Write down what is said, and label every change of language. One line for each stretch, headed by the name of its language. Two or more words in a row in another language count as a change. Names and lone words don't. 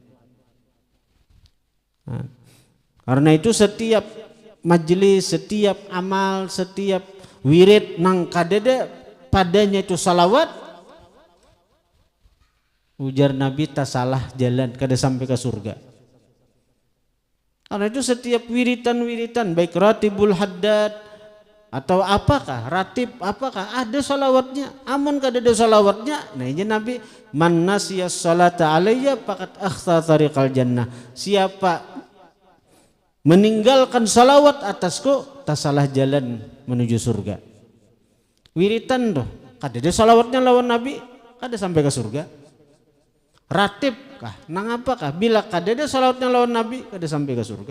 Banjar: Nah, karena itu setiap majelis, setiap amal, setiap wirid nang kadada padanya itu salawat, ujar Nabi tak salah jalan kada sampai ke surga. Karena itu setiap wiritan baik ratibul haddad atau apakah ratib apakah ada salawatnya, amun kada ada salawatnya.
Arabic: Nah ini Nabi, من نسي الصلاة علي فقد أخطأ طريق الجنة,
Banjar: siapa meninggalkan salawat atasku tak salah jalan menuju surga. Wiritan tuh kada ada salawatnya lawan Nabi kada sampai ke surga. Ratib kah nang apakah bila kada ada salawatnya lawan Nabi kada sampai ke surga.